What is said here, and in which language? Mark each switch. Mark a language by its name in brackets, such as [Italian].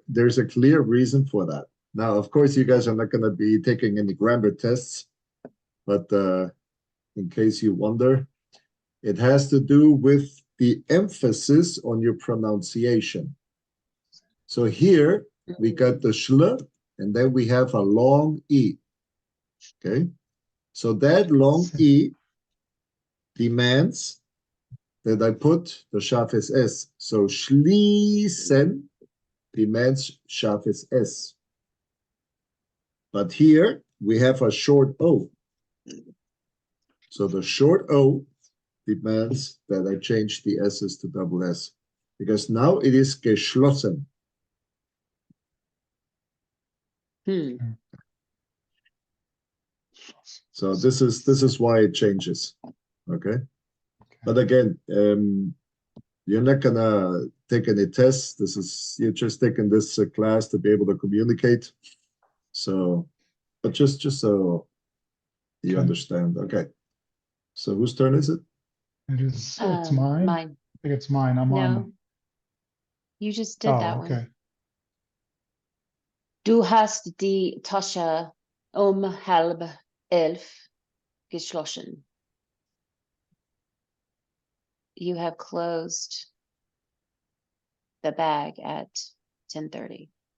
[English] there's a clear reason for that. Now, of course, you guys are not going to be taking any grammar tests, but in case you wonder, it has to do with the emphasis on your pronunciation. So here we got the schl, and then we have a long E. Okay. So that long E demands that I put the scharfes S. So schließen demands scharfes S. But here we have a short O. So the short O demands that I change the S's to double S, because now it is geschlossen. So this is why it changes. Okay. But again, you're not gonna take any tests. You're just taking this class to be able to communicate. So, but just so you Okay. understand. Okay. So whose turn is it? It's mine. Mine. I think it's mine. I'm No. on. You just did that Okay. one. [German] Du hast die Tasche halb 11 geschlossen. [English] You have closed the bag at 10:30.